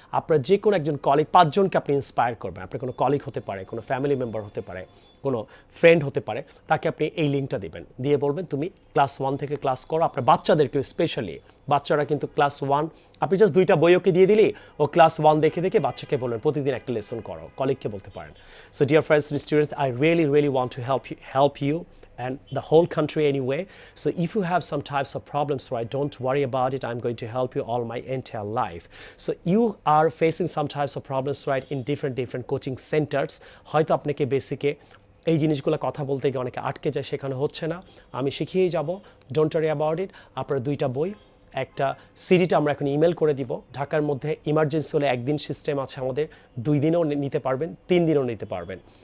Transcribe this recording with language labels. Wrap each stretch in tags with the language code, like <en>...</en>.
<bn>আপনার যে কোনো একজন কলিগ, 5 জনকে আপনি ইন্সপায়ার করবেন। আপনার কোনো কলিগ হতে পারে, কোনো ফ্যামিলি মেম্বার হতে পারে, কোনো ফ্রেন্ড হতে পারে, তাকে আপনি এই লিঙ্কটা দিবেন, দিয়ে বলবেন তুমি ক্লাস 1 থেকে ক্লাস করো। আপনার বাচ্চাদেরকে স্পেশালি বাচ্চারা কিন্তু ক্লাস 1, আপনি জাস্ট 2টা বই ওকে দিয়ে দিলি, ও ক্লাস 1 দেখে দেখে বাচ্চাকে বলবেন প্রতিদিন একটা লেসন করো, কলিগকে বলতে পারেন।</bn> <en>So dear friends and students, I really want to help you and the whole country anyway. So if you have some types of problems, right, don't worry about it. I'm going to help you all my entire life. So you are facing some types of problems, right, in different coaching centers.</en> <bn>হয়তো আপনাকে বেসিকে এই জিনিসগুলো কথা বলতে গিয়ে অনেকে আটকে যায়, শেখানো হচ্ছে না, আমি শিখিয়েই যাব,</bn> <en>Don't worry about it.</en> <bn>আপনার 2টা বই, একটা সিডিটা আমরা এখন ইমেল করে দিব। ঢাকার মধ্যে ইমার্জেন্সি হলে 1 দিন সিস্টেম আছে আমাদের, 2 দিনও নিতে পারবেন, 3 দিনও নিতে পারবেন।</bn>